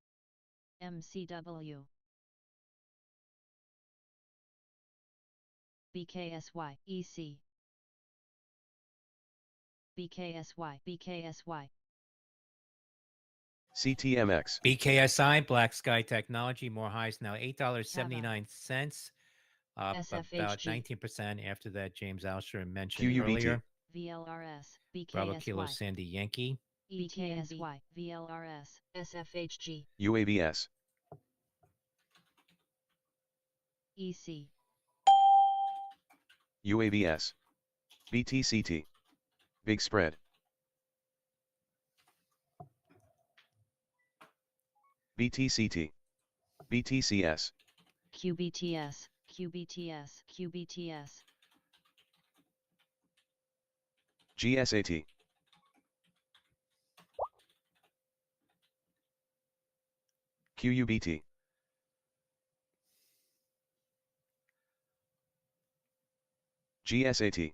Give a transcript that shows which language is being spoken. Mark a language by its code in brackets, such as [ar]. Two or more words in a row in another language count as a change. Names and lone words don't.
[en] MCW. BKSY. EC. BKSY. BKSY. CTMX, BKSI, Black Sky Technology, more highs now, $8.79, up about SFHG. 19% after that James Alsher mentioned QUBT, earlier. VLRS. Bravo Kilo BKSY. Sandy Yankee. BKSY. VLRS. SFHG. UAVS, EC. UAVS, BTCT, big spread, BTCT, BTCS, QBTS. QBTS. QBTS. GSAT, QUBT, GSAT,